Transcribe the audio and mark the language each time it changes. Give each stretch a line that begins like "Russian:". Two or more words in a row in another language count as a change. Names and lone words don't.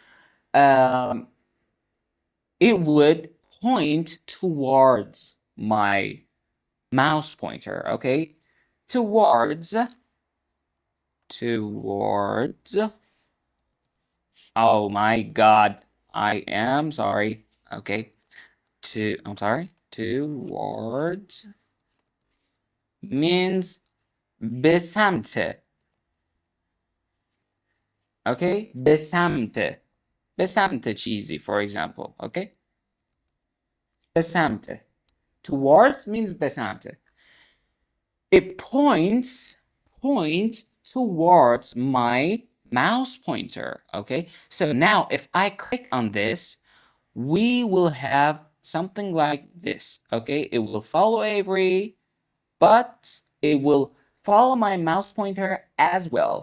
English: it would point towards my mouse pointer, okay, towards, oh my god, I am sorry, okay, towards means
Persian: به سمت. Okay? به سمت. به سمت چیزی,
English: for example.
Persian: Okay? به سمت.
English: Towards means
Persian: به سمت.
English: It points towards my mouse pointer. Okay? So now if I click on this, we will have something like this. Okay? It will follow Avery, but it will follow my mouse pointer as well.